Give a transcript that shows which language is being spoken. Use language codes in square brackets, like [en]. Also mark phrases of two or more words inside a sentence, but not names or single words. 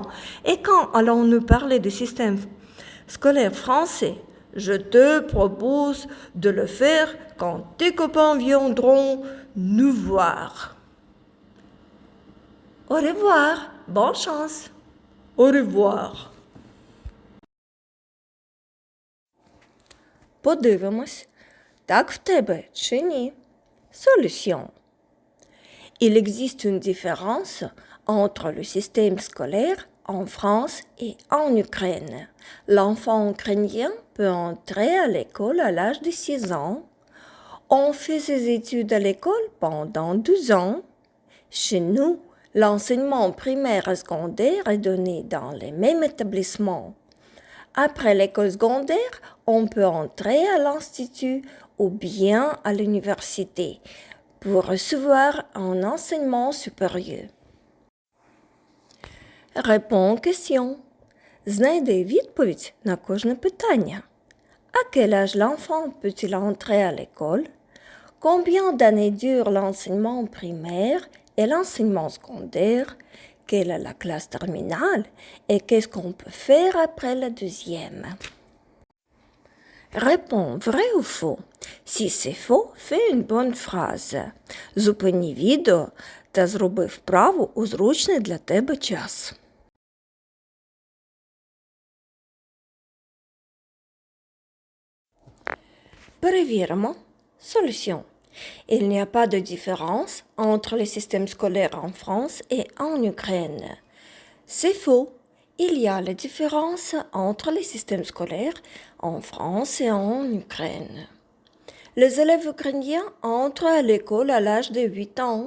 [fr] Et quand allons-nous parler du système scolaire français? Je te propose de le faire quand tes copains viendront nous voir. Au revoir, bonne chance. Au revoir. [uk] Подивимось, так в тебе чи ні? [fr] Solution. Il existe une différence entre le système scolaire en France et en Ukraine. L'enfant ukrainien peut entrer à l'école à l'âge de 6 ans. On fait ses études à l'école pendant 12 ans Chez nous, l'enseignement primaire et secondaire est donné dans les mêmes établissements. Après l'école secondaire, on peut entrer à l'institut ou bien à l'université pour recevoir un enseignement supérieur. Réponds aux questions. [uk] Знайди відповідь на кожне питання. [fr] À quel âge l'enfant peut-il entrer à l'école? Combien d'années dure l'enseignement primaire et l'enseignement secondaire? Quelle est la classe terminale? Et qu'est-ce qu'on peut faire après la deuxième? Réponds vrai ou faux. Si c'est faux, fais une bonne phrase. [uk] Зупини відео та зроби вправу у зручний для тебе час. Перевіримо. [fr] Solution. Il n'y a pas de différence entre les systèmes scolaires en France et en Ukraine. C'est faux. Il y a la différence entre les systèmes scolaires en France et en Ukraine. Les élèves ukrainiens entrent à l'école à l'âge de 8 ans.